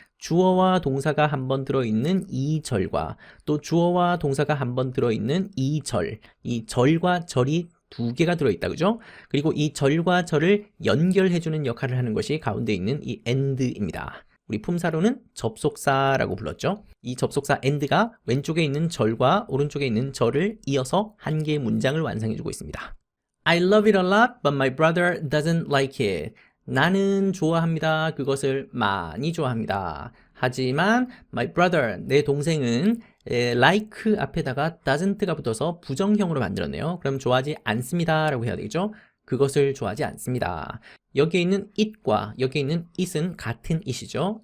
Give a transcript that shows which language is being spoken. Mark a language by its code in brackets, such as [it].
[ko] 주어와 동사가 한 번 들어있는 이 절과 또 주어와 동사가 한 번 들어있는 이 절과 절이 두 개가 들어있다, 그죠? 그리고 이 절과 절을 연결해주는 역할을 하는 것이 가운데 있는 이 and입니다. 우리 품사로는 접속사라고 불렀죠. 이 접속사 and가 왼쪽에 있는 절과 오른쪽에 있는 절을 이어서 한 개의 문장을 완성해주고 있습니다. [en] I love it a lot, but my brother doesn't like it. [ko] 나는 좋아합니다. 그것을 많이 좋아합니다. 하지만 [en] my brother, [ko] 내 동생은 like 앞에다가 doesn't가 붙어서 부정형으로 만들었네요. 그럼 좋아하지 않습니다 라고 해야 되겠죠? 그것을 좋아하지 않습니다. 여기에 있는 it과 여기에 있는 it은 같은 it이죠.